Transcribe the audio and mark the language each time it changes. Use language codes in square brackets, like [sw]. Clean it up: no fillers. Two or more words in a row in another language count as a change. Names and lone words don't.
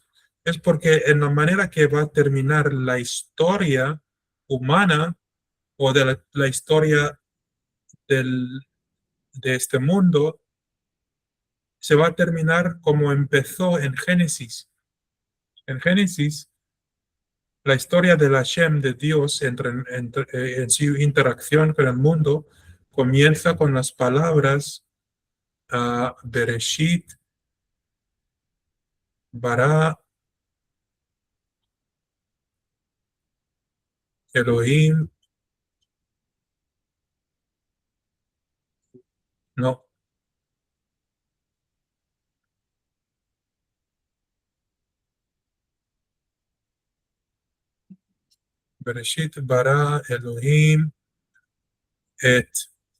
[es] Es porque en la manera que va a terminar la historia humana o de la historia del, de este mundo, se va a terminar como empezó en Génesis. En Génesis, la historia de la Hashem, de Dios, en su interacción con el mundo, comienza con las palabras Bereshit, [he] ברא, אלהים, no, בראשית, ברא, אלהים, את